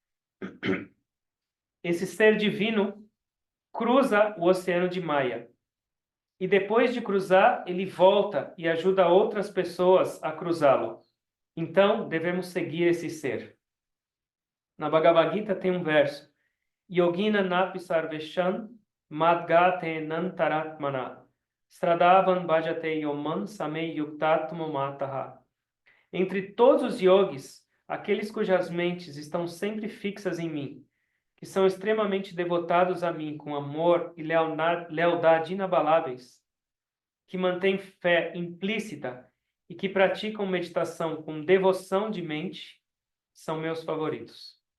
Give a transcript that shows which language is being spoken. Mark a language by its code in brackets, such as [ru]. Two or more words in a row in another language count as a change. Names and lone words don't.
[pt] Esse ser divino cruza o oceano de Maya. E depois de cruzar, ele volta e ajuda outras pessoas a cruzá-lo. Então, devemos seguir esse ser. Na Bhagavad Gita tem um verso: [sa] Yogina napi sarveshan madgate nantaratmana stradavan bhajate yoman samei yuktatma mataha. [pt] Entre todos os yogis, aqueles cujas mentes estão sempre fixas em mim, que são extremamente devotados a mim com amor e lealdade inabaláveis, que mantêm fé implícita e que praticam meditação com devoção de mente, são meus favoritos.